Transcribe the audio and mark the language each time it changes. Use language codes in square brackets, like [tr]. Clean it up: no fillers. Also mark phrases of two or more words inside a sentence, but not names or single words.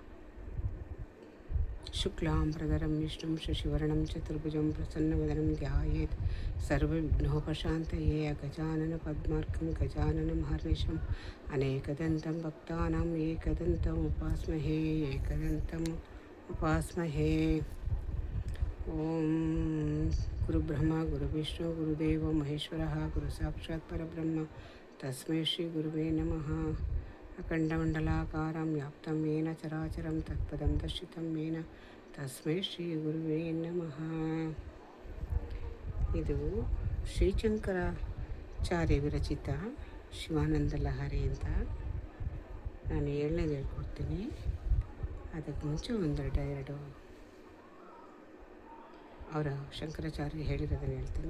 [sa] ಶುಕ್ಲಾಂಬರಧರಂ ವಿಷ್ಣುಂ ಶಶಿವರ್ಣಂ ಚತುರ್ಭುಜಂ ಪ್ರಸನ್ನವದನಂ ಧ್ಯಾಯೇತ್ ಸರ್ವವಿಘ್ನೋಪಶಾಂತಯೇ. ಅಗಜಾನನ ಪದ್ಮಾರ್ಕಂ ಗಜಾನನಂ ಹರ್ನಿಶಂ ಅನೇಕದಂತಂ ಭಕ್ತಾನಾಂ ಏಕದಂತಂ ಉಪಾಸ್ಮಹೇ. ಓಂ ಗುರುಬ್ರಹ್ಮ ಗುರುವಿಷ್ಣು ಗುರುದೇವ ಮಹೇಶ್ವರ ಗುರು ಸಾಕ್ಷಾತ್ ಪರಬ್ರಹ್ಮ ತಸ್ಮೈ ಶ್ರೀ ಗುರುವೇ ನಮಃ. ಅಖಂಡಮಂಡಲಾಕಾರಂ ವ್ಯಾಪ್ತಂ ಯೇನ ಚರಾಚರಂ ತತ್ಪದಂ ದರ್ಶಿತಂ ಯೇನ ತಸ್ಮೈ ಶ್ರೀ ಗುರುವೇ ನಮಃ. [kn] ಇದು ಶ್ರೀಶಂಕರಾಚಾರ್ಯ ವಿರಚಿತ ಶಿವಾನಂದ ಲಹರಿ ಅಂತ. ನಾನು 7ನೇದು ಹೇಳ್ಕೊಡ್ತೀನಿ. ಅದಕ್ಕೆ ಮುಂಚೆ ಒಂದೆರಡು ಅವರ ಶಂಕರಾಚಾರ್ಯ ಹೇಳಿರೋದನ್ನು ಹೇಳ್ತೀನಿ.